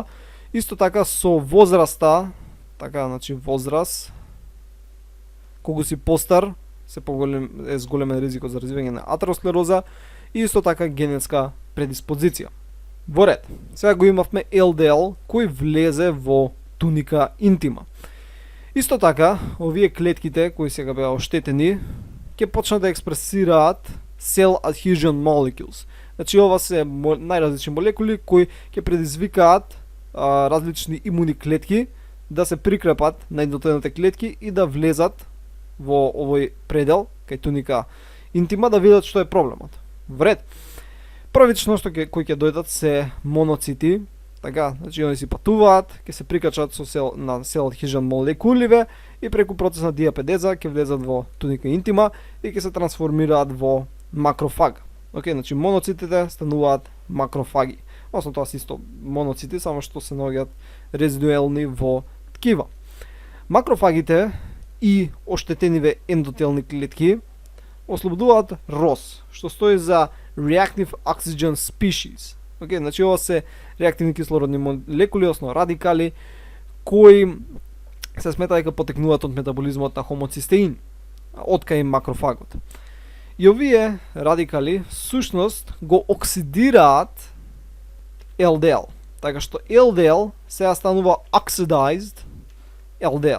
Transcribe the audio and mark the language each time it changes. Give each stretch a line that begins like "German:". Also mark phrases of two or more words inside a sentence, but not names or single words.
Macedonian: Исто така со возраста, така, значи возраст, кога си постар, се е зголемен ризикот за развивање на атеросклероза, и исто така генетска предиспозиција. Во ред, сега го имавме LDL кој влезе во туника интима. Исто така, овие клетките кои сега беа оштетени, ќе почнат да експресираат
English: cell adhesion molecules.
Macedonian: Значи ова се најразлични молекули кои ќе предизвикаат различни имуни клетки да се прикрепат на ендотелните клетки и да влезат во овој предел кај туника интима да видат што е проблемот. Вред. Првично што кои ќе дојдат се моноцити, така, значи они си патуваат, ќе се прикачат со на
English: cell adhesion
Macedonian: молекуливе и преку процес на диапедеза ќе влезат во туника интима и ќе се трансформираат во макрофаг. Океј, значи моноцитите стануваат макрофаги. Осно тоа се исто моноцити, само што се наоѓаат резидуелни во ткива. Макрофагите и оштетениве ендотелни клетки ослободуваат ROS, што стои за
English: reactive oxygen species.
Macedonian: Океј, значи ова се реактивни кислородни молекули, односно радикали, кои се смета дека потекнуваат од метаболизмот на хомоцистеин, од кај макрофагот. И овие радикали всушност го оксидираат LDL, така што LDL сега станува
English: oxidized LDL.